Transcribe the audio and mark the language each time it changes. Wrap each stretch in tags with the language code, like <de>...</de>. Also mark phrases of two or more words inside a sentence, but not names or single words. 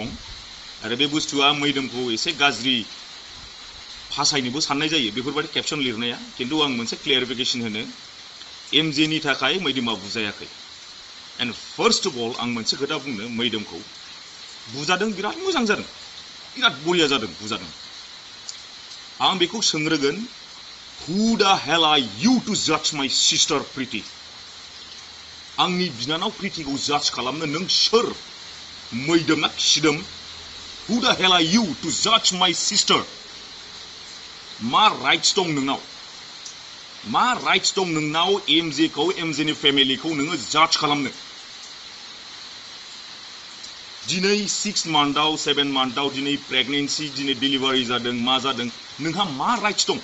<brx>आरो बे बुस्थुआ मैदोमखौ एसे गाज्रि फासायनोबो साननाय जायो बेफोरबायदि केपसन लिरनाया। खिन्थु आं मोनसे क्लियारिफिकेसन होनो, एमजेनि थाखाय मैदोमा बुजायाखै।</brx> <en>and first of all</en> <brx>आं मोनसे खोथा बुंनो, मैदोमखौ बुजादों, बिराद मोजां जादों, बिराद बरिया जादों बुजादों। आं बेखौ सोंग्रोगोन,</brx> <en>who the hell are you to judge my sister Preeti?</en> <brx>आंनि बिनानाव प्रीतिखौ जाज खालामनो नों सोर? मैदोम ना खिदोम?</brx> <en>Who the hell are you to judge my sister?</en> <brx>मा राइट्स दं नोंनाव? मा राइट्स दं नोंनाव एमजेखौ, एमजेनि फेमिलिखौ नोङो जाज खालामनो? दिनै 6 मान्थआव 7 मान्थआव दिनै प्रेगनेन्सि, दिनै डिलिभारि जादों, मा जादों, नोंहा मा राइट्स दं?</brx>